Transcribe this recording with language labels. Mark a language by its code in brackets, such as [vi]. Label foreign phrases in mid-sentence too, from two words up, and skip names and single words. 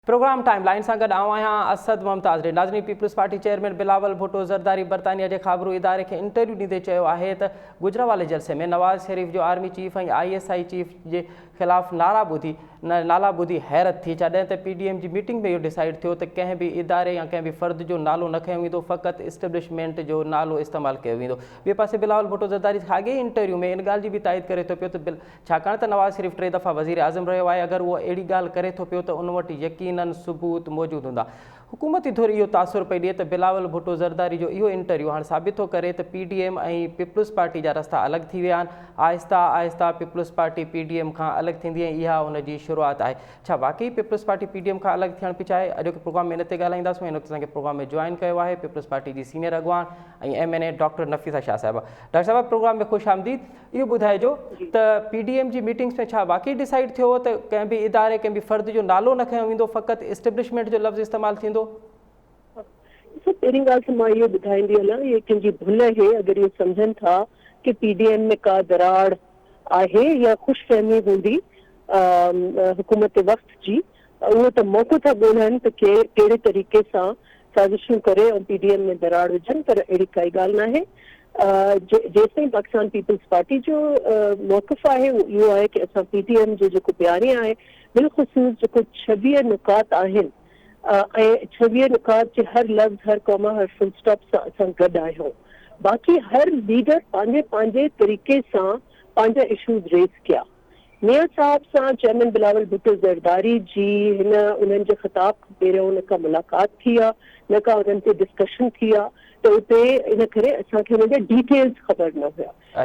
[sd] प्रोग्राम टाइम लाइन से गड असद मुमताज़ रे नाज़रीन पीपल्स पार्टी चेयरमैन बिलावल भुट्टो ज़रदारी बरतानिया के ख़बरू इदारे के इंटरव्यू ॾींदे चयो आहे त गुजरावाले जलसे में नवाज़ शरीफ जो [en] Army Chief [sd] और ISI चीफ के खिलाफ़ नाला ॿुधी हैरत थी छाॾे त PDM जी मीटिंग में इहो डिसाइड थियो त कंहिं भी इदारे या कंहिं भी फ़र्द जो नालो न खयो वेंदो, फ़क़ति इस्टेब्लिशमेंट जो नालो इस्तेमालु कयो वेंदो। ॿिए पासे बिलावल भुट्टो ज़रदारी साॻे इंटरव्यू में इन ॻाल्हि जी भी तायद करे थो पियो त छाकाणि त नवाज़ शरीफ 3 दफ़ा वज़ीर आज़म रहियो आहे, अगर वो अहिड़ी ॻाल्हि करे थो पियो त उन वटि यकीनन सबूत मौजूद हूंदा। हुकूमती धुर इहो तासुर पई ॾिए त बिलावल भुट्टो ज़रदारी जो इहो इंटरव्यू हाणे साबित थो करे त PDM ऐं पीपल्स पार्टी जा रस्ता अलॻि थी विया आहिनि। आहिस्ता आहिस्ता पीपल्स पार्टी PDM खां अलॻि थींदी ऐं इहा हुन जी शुरूआत आहे। छा वाकई पीपल्स पार्टी PDM खां अलॻि थियणु पई चाहे? अॼोके प्रोग्राम में इन ते ॻाल्हाईंदासीं। इन वक़्तु असांखे प्रोग्राम में जॉइन कयो आहे पीपल्स पार्टी जी सीनियर अॻवान ऐं MNA डॉक्टर नफ़ीसा शाह साहिबा। डॉक्टर साहिबा, प्रोग्राम में ख़ुशि आमदीद। इहो ॿुधाइजो त PDM जी मीटिंग्स में छा वाकई डिसाइड थियो त कंहिं भी इदारे कंहिं भी फ़र्द जो नालो न खयो वेंदो, फ़क़ति इस्टेब्लिशमेंट जो लफ़्ज़ इस्तेमालु थींदो? पहिरीं ॻाल्हि त मां इहो ॿुधाईंदी हलां, इहे कंहिंजी भुल आहे अगरि इहो सम्झनि था कि PDM में का दराड़ आहे या ख़ुशफ़हमी हूंदी हुकूमत वक़्त जी, उहो त मौक़ो था ॻोल्हनि त कहिड़े तरीक़े सां साज़िशूं करे ऐं PDM में दराड़ विझनि, पर अहिड़ी काई ॻाल्हि न आहे। जेसिताईं पाकिस्तान पीपल्स पार्टी जो मौक़िफ़ आहे इहो आहे कि असां PDM जो जेको बयानी आहे बिलख़ुसूस जेको 26 नुकात आहिनि ऐं 26 नुकात जे हर लफ़्ज़, हर कॉमा, हर [en] full stop [sd] सां असां गॾु आहियूं। बाक़ी हर लीडर पंहिंजे तरीक़े सां पंहिंजा [en] issues raise [sd] कया। मियां साहब सां चेयरमैन बिलावल भुट्टो ज़रदारी जी उन्हनि जे ख़िताब खां पहिरियों न का मुलाक़ात थी आहे, न का उन्हनि ते डिस्कशन थी आहे, त उते इन करे असांखे उन्हनि जा डिटेल्स ख़बर न हुया।